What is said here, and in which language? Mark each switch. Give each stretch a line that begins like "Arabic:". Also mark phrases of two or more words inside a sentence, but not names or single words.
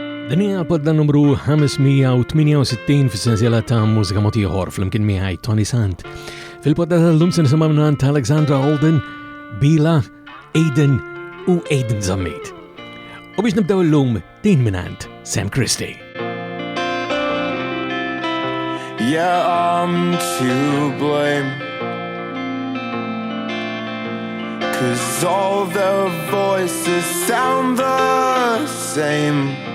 Maltese: Din hija l-podda numru 568 fis-sensiela ta' Mużika Mod Ieħor fl-imkien miegħi Toni Sant. Fil-podda tal-lum se nisimgħu mingħand Alexandra Holden, Bila, Aiden u Aiden Zammit. U biex nibdew illum din mingħand Sam Christie.
English: Yeah, I'm to blame, 'cause all their voices sound the same.